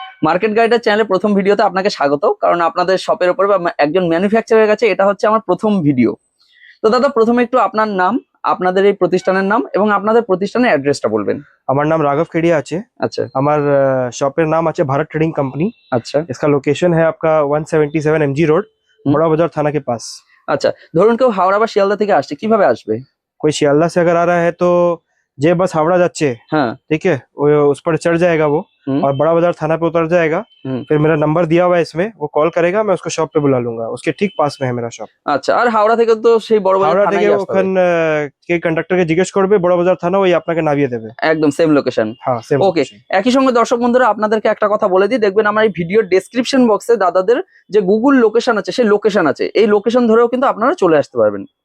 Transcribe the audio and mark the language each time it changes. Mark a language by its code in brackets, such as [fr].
[bn] Market গাইডার চ্যানেলের প্রথম ভিডিওতে আপনাকে স্বাগত, কারণ আপনাদের শপের উপরে বা একজন ম্যানুফ্যাকচারের কাছে এটা হচ্ছে আমার প্রথম ভিডিও। তো দাদা, প্রথমে একটু আপনার নাম, আপনাদের এই প্রতিষ্ঠানের নাম এবং আপনাদের প্রতিষ্ঠানের অ্যাড্রেসটা বলবেন। আমার নাম রাঘव केडिया আছে। আচ্ছা আমার শপের নাম আছে भारत ट्रेडिंग कंपनी। আচ্ছা [hi] इसका लोकेशन है आपका 177 MG रोड, बड़ा बाजार थाना के पास। [bn] আচ্ছা, ধরুন কেউ হাওড়া বা শিয়ালদা থেকে আসছে, কিভাবে আসবে? [hi] कोई शियालदा से अगर आ रहा है तो जे बस हावड़ा जाचे, हाँ ठीक है, वो उस पर चढ़ जाएगा वो, और बड़ा बाजार थाना पे उतर जाएगा। फिर मेरा नंबर दिया हुआ है इसमें, वो कॉल करेगा, मैं उसको शॉप पे बुला लूंगा। उसके ठीक पास में है मेरा शॉप। [bn] আচ্ছা, আর হাওড়া থেকে তো সেই বড় বাজার হাওড়া থানায় থেকে আসতে হবে। ওখান কে কন্ডাক্টরকে জিজ্ঞেস করবে, বড় বাজার থানা, ওই আপনাকে নামিয়ে দেবে। একদম সেম লোকেশন। হ্যাঁ সেম। ওকে, একই সঙ্গে দর্শক বন্ধুরা আপনাদেরকে একটা কথা বলে দিই, দেখবেন আমার এই ভিডিওর ডেসক্রিপশন বক্সে দাদাদের যে গুগল লোকেশন আছে, সেই লোকেশন আছে, এই লোকেশন ধরেও কিন্তু আপনারা চলে আসতে পারবেন।